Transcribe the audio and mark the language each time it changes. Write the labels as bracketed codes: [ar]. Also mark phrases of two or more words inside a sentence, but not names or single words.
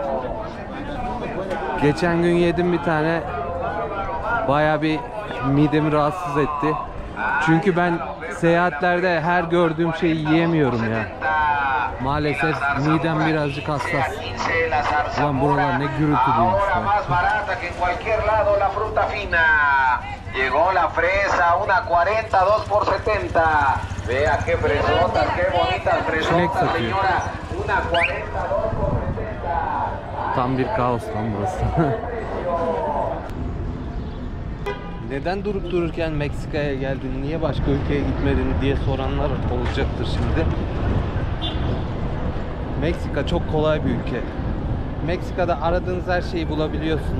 [tr] Geçen gün yedim bir tane. Bayağı bir midemi rahatsız etti. Çünkü ben seyahatlerde her gördüğüm şeyi yiyemiyorum ya. Maalesef midem birazcık hassas. Ulan buralar ne gürültü duymuş. [es] Llegó la fresa, una 42 por 70. Vea qué fresotas, qué bonitas fresotas, señora. Una 42 por 70. [tr] Tam bir kaos lan burası. Neden durup dururken Meksika'ya geldin, niye başka ülkeye gitmedin diye soranlar olacaktır şimdi. Meksika çok kolay bir ülke. Meksika'da aradığınız her şeyi bulabiliyorsunuz.